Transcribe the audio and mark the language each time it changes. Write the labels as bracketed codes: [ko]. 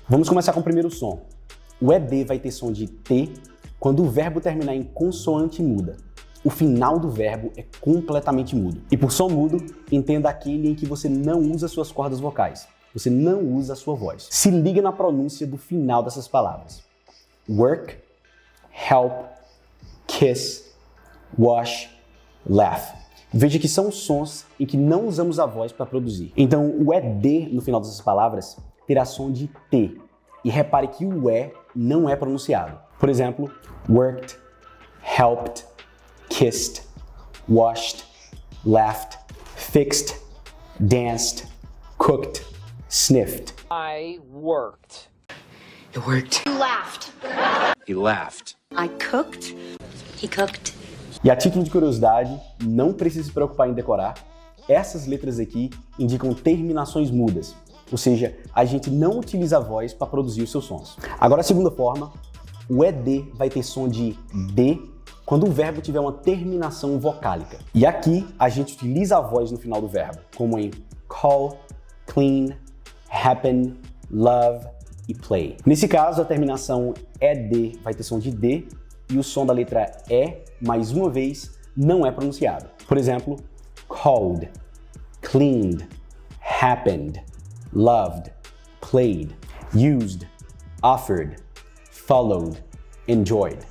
[pt] Vamos começar com o primeiro som. O ED vai ter som de T quando o verbo terminar em consoante muda. O final do verbo é completamente mudo. E por som mudo, entenda aquele em que você não usa suas cordas vocais. Você não usa a sua voz. Se liga na pronúncia do final dessas palavras. [en] Work, help, kiss, wash, laugh. [pt] Veja que são sons em que não usamos a voz para produzir. Então, o ED no final dessas palavras terá som de T. E repare que o E não é pronunciado. Por exemplo, [en] worked, helped, kissed, washed, laughed, fixed, danced, cooked, sniffed. I worked. It worked. You laughed. He laughed. I cooked. He cooked. [pt] E a título de curiosidade, não precisa se preocupar em decorar, essas letras aqui indicam terminações mudas, ou seja, a gente não utiliza a voz para produzir os seus sons. Agora a segunda forma, o ED vai ter som de D quando o verbo tiver uma terminação vocálica. E aqui a gente utiliza a voz no final do verbo, como em [en] call, clean, happen, love [pt] e [en] play. [pt] Nesse caso, a terminação ED vai ter som de D e o som da letra E, mais uma vez, não é pronunciado. Por exemplo, [en] called, cleaned, happened, loved, played, used, offered, followed, enjoyed.